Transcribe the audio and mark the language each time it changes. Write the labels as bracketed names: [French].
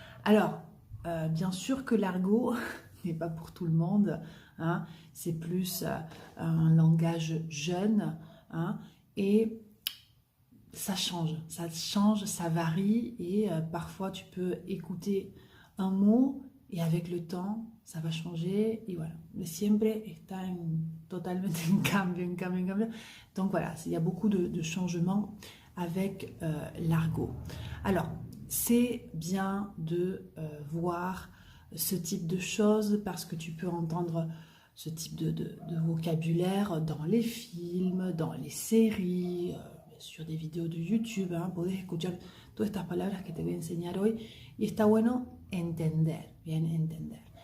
[French] Alors, bien sûr que l'argot n'est pas pour tout le monde, hein, c'est plus un langage jeune, hein, et ça change, ça varie, et parfois tu peux écouter un mot et avec le temps ça va changer, et voilà. Mais [Spanish] siempre está totalement en cambio, en cambio, en cambio. [French] Donc voilà, il y a beaucoup de changements avec l'argot. Alors, c'est bien de voir ce type de choses parce que tu peux entendre ce type de vocabulaire dans les films, dans les séries, sur des vidéos de YouTube. [Spanish] Puedes escuchar todas estas palabras que te voy a enseñar hoy y está bueno entender, bien entender.